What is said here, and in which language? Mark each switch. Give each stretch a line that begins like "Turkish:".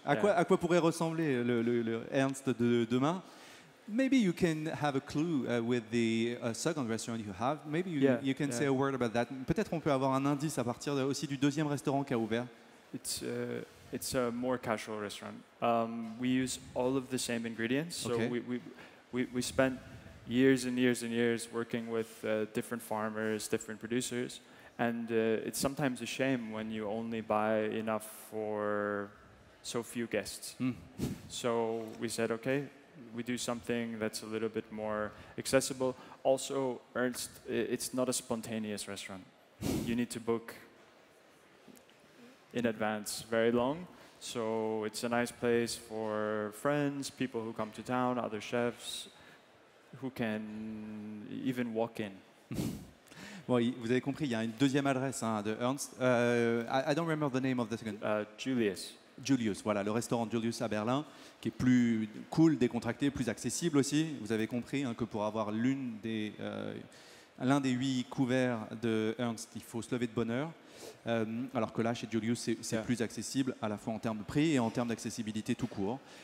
French: À quoi pourrait ressembler le Ernst de demain?
English: Maybe you can have a clue with the second restaurant you have. Maybe you can say a word about that.
French: Peut-être on peut avoir un indice à partir aussi du deuxième restaurant qui a ouvert.
English: It's a more casual restaurant. We use all of the same ingredients. So Okay. we spent years and years and years working with different farmers, different producers. And it's sometimes a shame when you only buy enough for so few guests. So we said, okay, we do something that's a little bit more accessible. Also, Ernst, it's not a spontaneous restaurant. You need to book in advance very long. So it's a nice place for friends, people who come to town, other chefs who can even walk in.
French: Bon, vous avez compris, il y a une deuxième adresse de Ernst.
English: I don't remember the name of the second.
French: Julius, voilà, le restaurant Julius à Berlin, qui est plus cool, décontracté, plus accessible aussi. Vous avez compris que pour avoir l'un des 8 couverts de Ernst, il faut se lever de bonne heure. Alors que là, chez Julius, c'est plus accessible, à la fois en termes de prix et en termes d'accessibilité tout court.